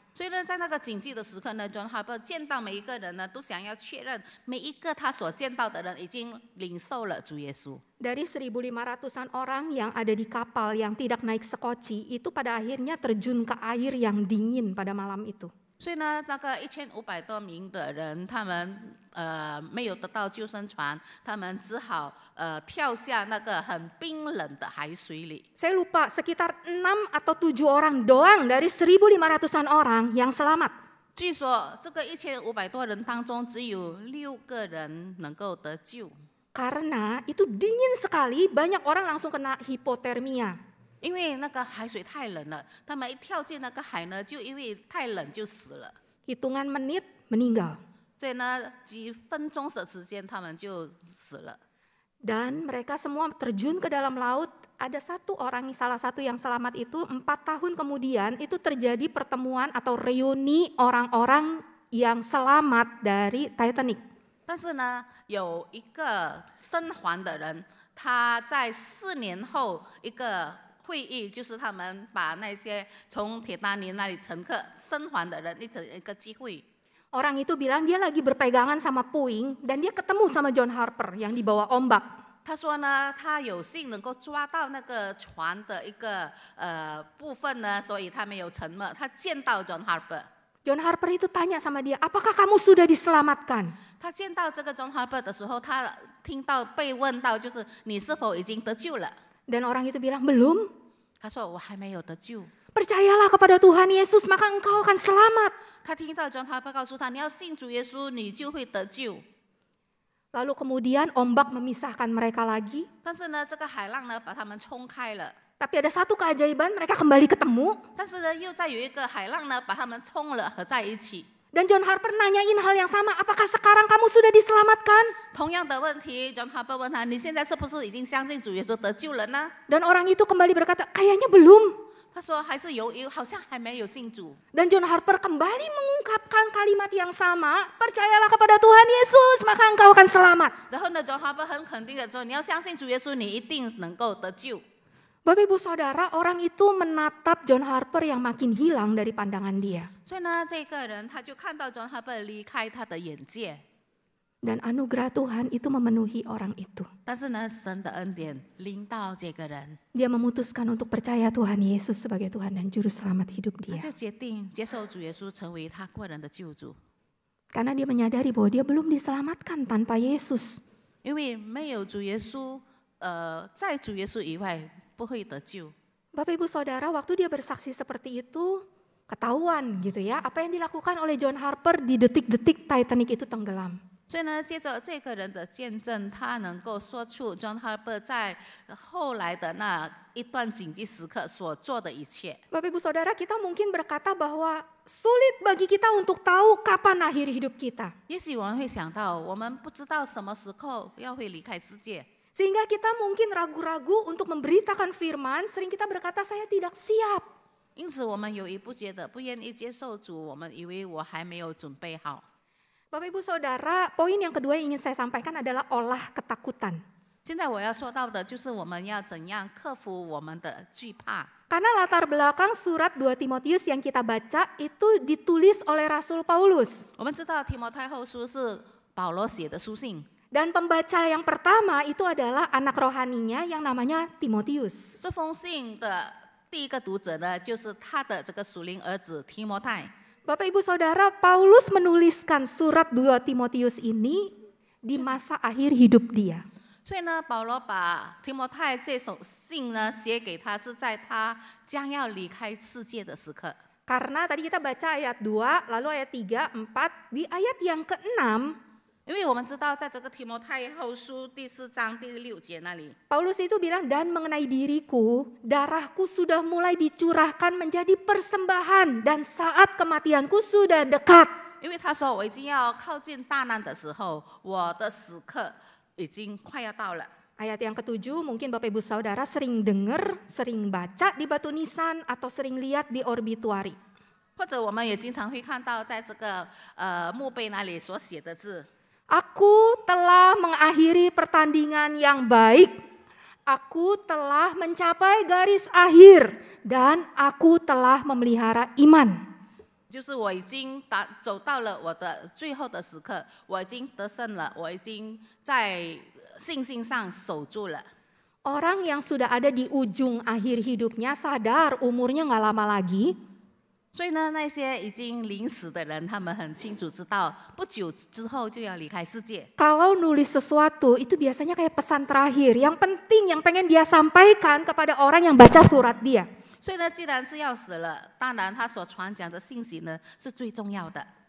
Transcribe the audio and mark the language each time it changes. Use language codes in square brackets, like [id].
[zh] 所以呢，在那个紧急的时刻呢 ，John Harper 见到每一个人呢，都想要确认每一个他所见到的人已经领受了主耶稣。 [id] Dari 1.500-an orang yang ada di kapal yang tidak naik sekoci, itu pada akhirnya terjun ke air yang dingin pada malam itu. [zh] 所以呢，那个1500多名的人，他们没有得到救生船，他们只好跳下那个很冰冷的海水里。 [id] Saya lupa sekitar 6 atau 7 orang doang dari 1.500-an orang yang selamat. [zh] 据说这个1500多人当中，只有6个人能够得救， [id] Karena itu dingin sekali, banyak orang langsung kena hipotermia. [zh] 因为那个海水太冷了，他们一跳进那个海呢，就因为太冷就死了。 [id] Hitungan menit meninggal. [zh] 所以呢，几分钟的时间他们就死了。 [id] Dan mereka semua terjun ke dalam laut. Ada satu orang, salah satu yang selamat itu 4 tahun kemudian itu terjadi pertemuan atau reuni orang-orang yang selamat dari Titanic. [zh] 但是呢，有一个生还的人，他在4年后一个会议，就是他们把那些从铁达尼那里乘客生还的人一个机会。 [id] Orang itu bilang dia lagi berpegangan sama puing dan dia ketemu sama John Harper yang dibawa ombak. [zh] 他说呢，他有幸能够抓到那个船的一个部分呢，所以他没有沉没。他见到 John Harper， [id] John Harper itu tanya sama dia, apakah kamu sudah diselamatkan? [zh] 他见到这个 John Harper 的时候，他听到被问到，就是你是否已经得救了？ [id] Dan orang itu bilang, belum. [zh] 他说我还没有得救。 [id] Percayalah kepada Tuhan Yesus, maka engkau akan selamat. [zh] 他听到 John Harper 告诉他，你要信主耶稣，你就会得救。 [id] Lalu kemudian ombak memisahkan mereka lagi. [zh] 但是呢，这个海浪呢把他们冲开了。 [id] Tapi ada satu keajaiban, mereka kembali ketemu. [zh] 但是呢，又再有一个海浪呢把他们冲了合在一起。 [id] Dan John Harper nanyain hal yang sama, apakah sekarang kamu sudah diselamatkan? [zh] 同样的问题 ，John Harper 问他，你现在是不是已经相信主耶稣得救了呢？ [id] Dan orang itu kembali berkata, kayaknya belum. [zh] 他说还是有，好像还没有信主。 [id] Dan John Harper kembali mengungkapkan kalimat yang sama, percayalah kepada Tuhan Yesus, maka engkau akan selamat. [zh] 然后呢，John Harper 很肯定的说，你要相信主耶稣，你一定能够得救。 [id] Bapak Ibu Saudara, orang itu menatap John Harper yang makin hilang dari pandangan dia. [zh] 所以呢，这个人他就看到 John Harper 离开他的眼界， [id] Dan anugerah Tuhan itu memenuhi orang itu. [zh] 但是呢，神的恩典临到这个人， [id] Dia memutuskan untuk percaya Tuhan Yesus sebagai Tuhan dan Juru Selamat hidup [zh] 他 [id] dia. [zh] 就决定接受主耶稣成为他个人的救主， [id] Karena dia menyadari bahwa dia belum diselamatkan tanpa Yesus. [zh] 因为没有主耶稣，在主耶稣以外不会得救。 [id] Bapak Ibu Saudara, waktu dia bersaksi seperti itu, ketahuan gitu ya, apa yang dilakukan oleh John Harper di detik-detik Titanic itu tenggelam. [zh] 所以呢，借着这个人的见证，他能够说出 John Harper 在后来的那一段紧急时刻所做的一切。 [id] Bapak Ibu Saudara, kita mungkin berkata bahwa sulit bagi kita untuk tahu kapan akhir hidup kita. [zh] 也许我们会想到，我们不知道什么时候会离开世界， [id] Sehingga kita mungkin ragu-ragu untuk memberitakan firman, sering kita berkata saya tidak siap. [zh] 因此我们有一不觉得不愿意接受主，我们以为我还没有准备好。 [id] Bapak Ibu Saudara, poin yang kedua yang ingin saya sampaikan adalah olah ketakutan. [zh] 现在我要说到的就是我们要怎样克服我们的惧怕。 [id] Karena latar belakang surat 2 Timotius yang kita baca itu ditulis oleh Rasul Paulus. [zh] 我们知道提摩太后书是保罗写的书信， [id] Dan pembaca yang pertama itu adalah anak rohaninya yang namanya Timotius. [zh] 这封信的第一个读者呢，就是他的这个属灵儿子提摩太。 [id] Bapak Ibu Saudara, Paulus menuliskan surat 2 Timotius ini di masa akhir hidup dia. [zh] 所以呢，保罗把提摩太这首信呢写给他，是在他将要离开世界的时刻。 [id] Karena tadi kita baca ayat 2, lalu ayat 3, 4, di ayat yang ke-6, [zh] 因为我们知道，在这个提摩太后书第4章第6节那里， [id] Paulus itu bilang, dan mengenai diriku, darahku sudah mulai dicurahkan menjadi persembahan dan saat kematianku sudah dekat. [zh] 因为他说我已经要靠近大难的时候，我的时刻已经快要到了。 [id] Ayat yang ke-7 mungkin Bapak Ibu Saudara sering dengar, sering baca di batu nisan atau sering lihat di obituari. [zh] 或者我们也经常会看到，在这个墓碑那里所写的字。 [id] Aku telah mengakhiri pertandingan yang baik. Aku telah mencapai garis akhir dan aku telah memelihara iman. [zh] 就是我已经走到了我的最后的时刻，我已经得胜了，我已经在信心上守住了。 [id] Orang yang sudah ada di ujung akhir hidupnya sadar umurnya nggak lama lagi. [zh] 所以呢，那些已经临死的人，他们很清楚知道，不久之后就要离开世界。 [id] Kalau nulis sesuatu itu biasanya kayak pesan terakhir, yang penting yang pengen dia sampaikan kepada orang yang baca surat dia. [zh] 所以呢，既然是要死了，当然他所传讲的信息呢是最重要的。